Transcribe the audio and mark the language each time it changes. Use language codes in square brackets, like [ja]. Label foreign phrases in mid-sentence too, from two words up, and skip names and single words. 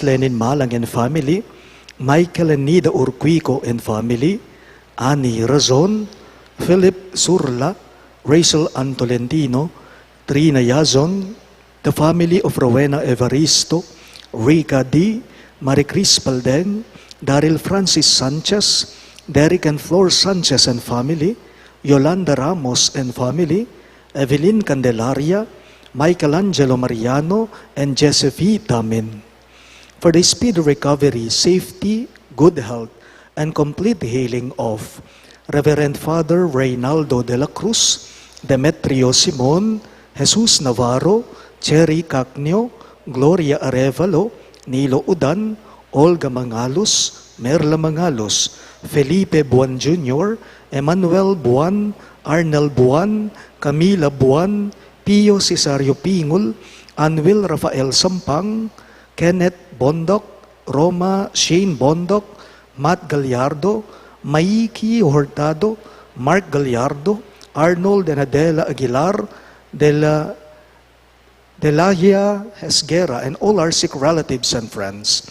[en] Lenin Malang and family, Michael and Nida Urquico and family, Annie Razon, Philip Surla, Rachel Antolentino, Trina Yazon, the family of Rowena Evaristo, Rika D., Maricris Paldeng, Daryl Francis Sanchez, Derek and Flor Sanchez and family, Yolanda Ramos and family, Evelyn Candelaria, Michelangelo Mariano, and Josephine Tamin. For the speedy recovery, safety, good health, and complete healing of Reverend Father Reynaldo de la Cruz, Demetrio Simon, Jesus Navarro, Cherry Cacnio, Gloria Arevalo, Nilo Udan, Olga Mangalos, Merla Mangalos, Felipe Buan Jr., Emmanuel Buan, Arnel Buan, Camila Buan, Pio Cesario Pingul, Anwil Rafael Sampang, Kenneth Bondok, Roma Shane Bondok, Matt Gallardo, Maiki Hurtado, Mark Gallardo, Arnold and Adela Aguilar, Delahia Esguera, and all our sick relatives and friends.